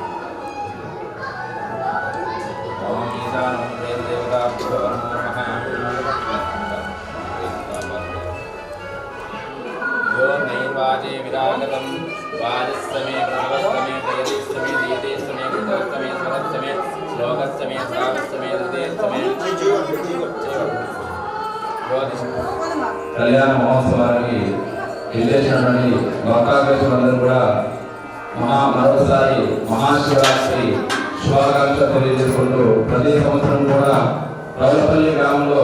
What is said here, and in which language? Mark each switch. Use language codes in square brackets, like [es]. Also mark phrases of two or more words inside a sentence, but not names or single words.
[sa] ओम ईशानमन्त्रेण देवताभ्यो नमो नमः यो नैर्वाचे विरागतं वाजस्समे प्रभवस्तमे प्रयतिस्तमे दीयतेस्तमे कृतस्तमे स्वरस्तमे श्लोकस्तमे श्रावस्तमे हृदयस्तमे [te] కళ్యాణ మహోత్సవానికి విజేసినటువంటి భక్తాగ్రేశ్వరులందరూ కూడా మరోసారి మహాశివరాత్రి శుభాకాంక్షలు తెలియజేసుకుంటూ ప్రతి సంవత్సరం కూడా రౌలపల్లి గ్రామంలో